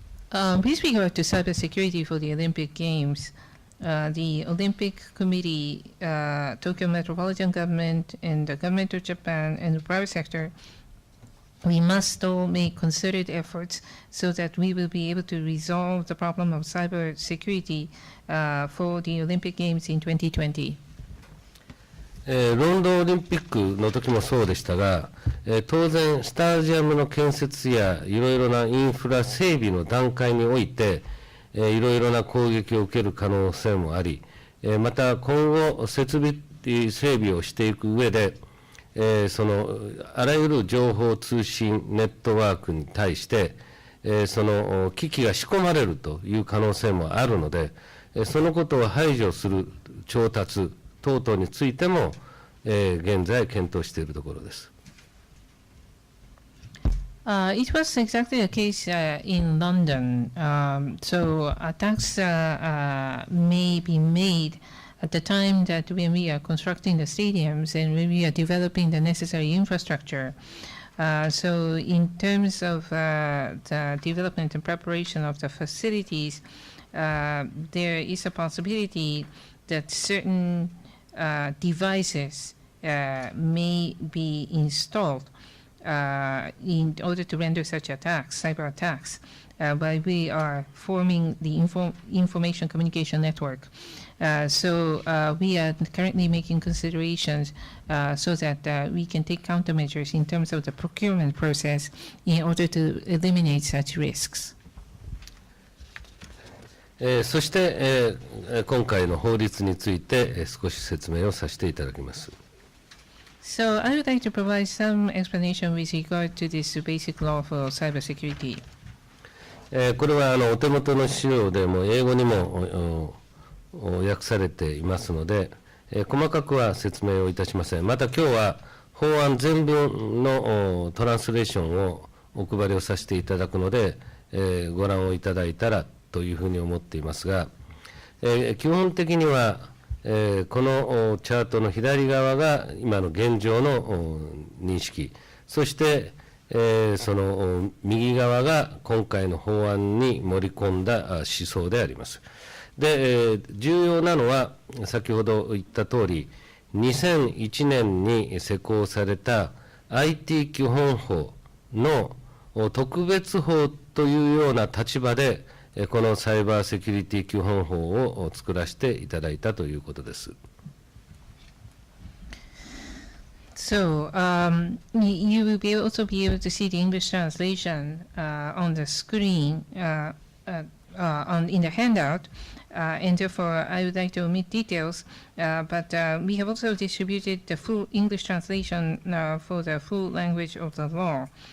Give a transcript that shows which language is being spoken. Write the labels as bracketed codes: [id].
[en] With regard to cybersecurity for the Olympic Games, the Olympic Committee, Tokyo Metropolitan Government, and the Government of Japan and the private sector, we must all make concerted efforts so that we will be able to resolve the problem of cybersecurity for the Olympic Games in 2020. [ja] ロンドンオリンピックの時もそうでしたが、当然スタジアムの建設やいろいろなインフラ整備の段階において、いろいろな攻撃を受ける可能性もあり、また今後設備整備をしていく上で、そのあらゆる情報通信ネットワークに対して、その機器が仕込まれるという可能性もあるので、そのことを排除する調達等々についても、現在検討しているところです。 [en] It was exactly the case in London. So attacks may be made at the time that when we are constructing the stadiums and when we are developing the necessary infrastructure. So in terms of the development and preparation of the facilities, there is a possibility that certain devices may be installed in order to render such attacks, cyber attacks, while we are forming the information communication network. So we are currently making considerations so that we can take countermeasures in terms of the procurement process in order to eliminate such risks. [ja] そして、今回の法律について、少し説明をさせていただきます。 [en] So I would like to provide some explanation with regard to this basic law for cybersecurity. [ja] これはお手元の資料でも英語にも訳されていますので、細かくは説明をいたしません。また今日は法案全文のトランスレーションをお配りをさせていただくので、ご覧をいただいたらというふうに思っていますが、基本的には、このチャートの左側が今の現状の認識、そして、その右側が今回の法案に盛り込んだ思想であります。で、重要なのは先ほど言った通り、2001年に施行された IT 基本法の特別法というような立場で、このサイバーセキュリティ基本法を作らせていただいたということです。 [en] So you will also be able to see the English translation on the screen in the handout, and therefore I would like to omit details, but we have also distributed the full English translation for the full language of the law.